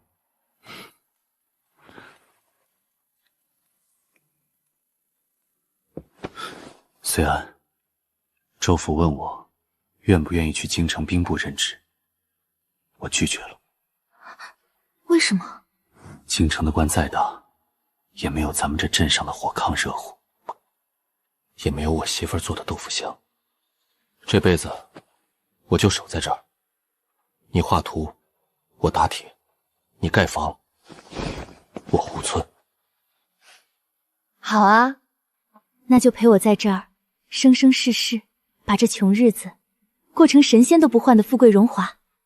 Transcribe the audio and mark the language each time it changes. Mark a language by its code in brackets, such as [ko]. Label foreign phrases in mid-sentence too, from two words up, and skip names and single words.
[zh] 隨安，州府問我願不願意去京城兵部任職，我拒絕了。為什麼？京城的官再大，也沒有咱們這鎮上的火炕熱乎，也沒有我媳婦兒做的豆腐香。這輩子我就守在這兒，你畫圖，我打鐵；你蓋房，我護村。好啊，那就陪我在這兒生生世世，把這窮日子過成神仙都不換的富貴榮華。